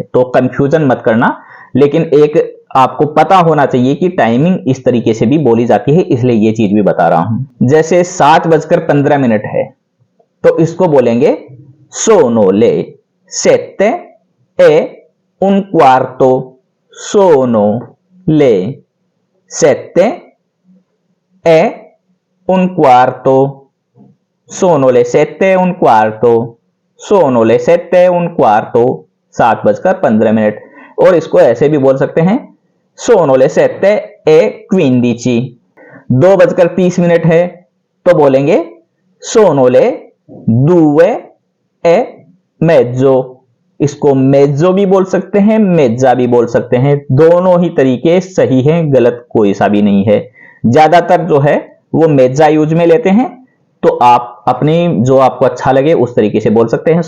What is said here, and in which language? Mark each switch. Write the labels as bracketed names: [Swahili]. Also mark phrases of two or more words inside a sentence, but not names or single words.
[Hindi] तो कंफ्यूजन मत करना, लेकिन एक आपको पता होना चाहिए कि टाइमिंग इस तरीके से भी बोली जाती है, इसलिए ये चीज भी बता रहा हूं। जैसे 7:15 है तो इसको बोलेंगे [Italian] sono le sette e un quarto, sono le sette e un quarto, sono le 7:15, sono le 7:15, 7:15। [Hindi] और इसको ऐसे भी बोल सकते हैं [Italian] sono le 7:15। [Hindi] 2:30 है तो बोलेंगे [Italian] sono le 2:30। [Hindi] इसको मेज़ो भी बोल सकते हैं, मेज़ा भी बोल सकते हैं, दोनों ही तरीके सही हैं, गलत कोई सा भी नहीं है। ज्यादातर जो है वो मेज़ा यूज में लेते हैं, तो आप अपनी जो आपको अच्छा लगे उस तरीके से बोल सकते हैं।